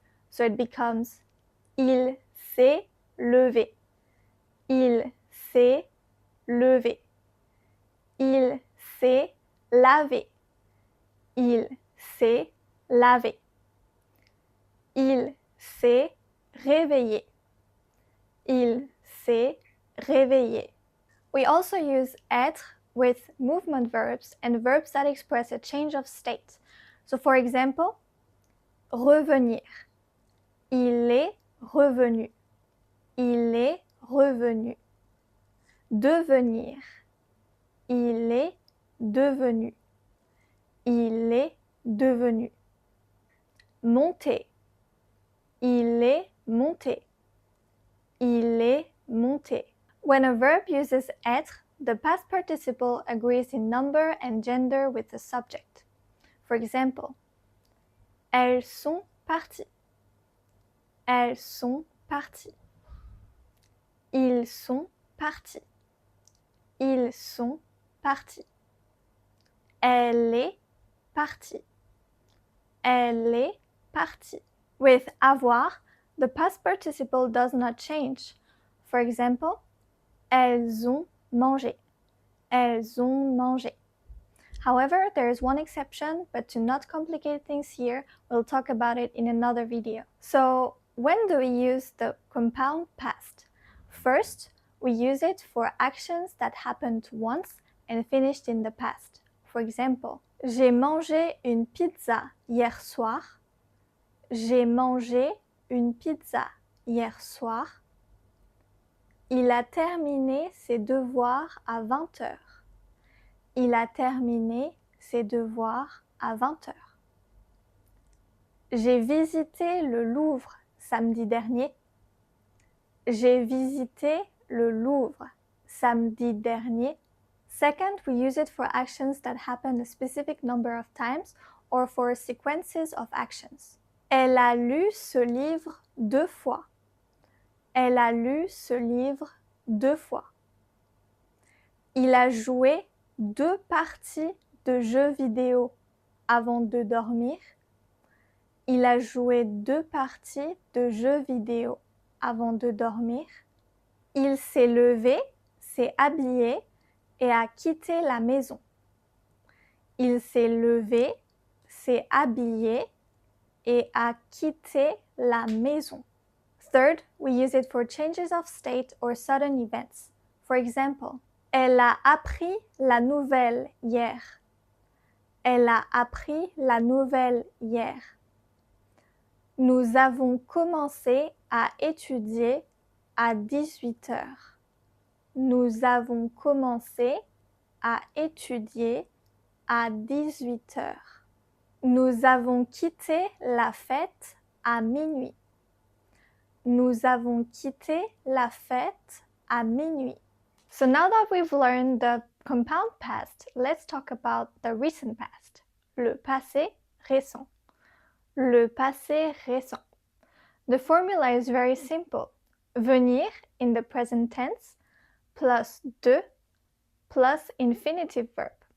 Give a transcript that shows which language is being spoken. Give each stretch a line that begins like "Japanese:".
English: So it becomes
French: il s'est levé, il s'est levé, il s'est lavé, il s'est lavé, il s'est réveillé, il s'est réveillé.
English: We also use être with movement verbs and verbs that express a change of state. So for example,
French: revenir, il est revenu, il est revenu. Devenir, il est devenu, il est devenu. Monter, il est monté, il est monté.
English: When a verb uses être, the past participle agrees in number and gender with the subject. For example,
French: elles sont parties, elles sont parties, ils sont partis, ils sont partis. Elle est partie, elle est partie.
English: With avoir, the past participle does not change. For example,
French: elles ont mangé, elles ont mangé.
English: However, there is one exception, but to not complicate things here, we'll talk about it in another video. So, when do we use the compound past? First, we use it for actions that happened once and finished in the past. For example,
French: j'ai mangé une pizza hier soir. J'ai mangé une pizza hier soir. Il a terminé ses devoirs à 20 heures. Il a terminé ses devoirs à 20 heures. J'ai visité le Louvre samedi dernier. J'ai visité le Louvre samedi dernier.
English: Second, we use it for actions that happen a specific number of times or for sequences of actions.
French: Elle a lu ce livre 2 fois. Elle a lu ce livre 2 fois. Il a joué 2 parties de jeux vidéo avant de dormir. Il a joué 2 parties de jeux vidéo avant de dormir. Il s'est levé, s'est habillé et a quitté la maison. Il s'est levé, s'est habillé et a quitté la maison.
English: Third, we use it for changes of state or sudden events. For example,
French: elle a appris la nouvelle hier. Elle a appris la nouvelle hier. Nous avons commencé à étudier à 18 heures. Nous avons commencé à étudier à 18 heures. Nous avons quitté la fête à minuit. Nous avons quitté la fête à minuit.
English: So now that we've learned the compound past, let's talk about the recent past.
French: Le passé récent. Le passé récent.
English: The formula is very simple. Venir in the present tense plus de plus infinitive verb.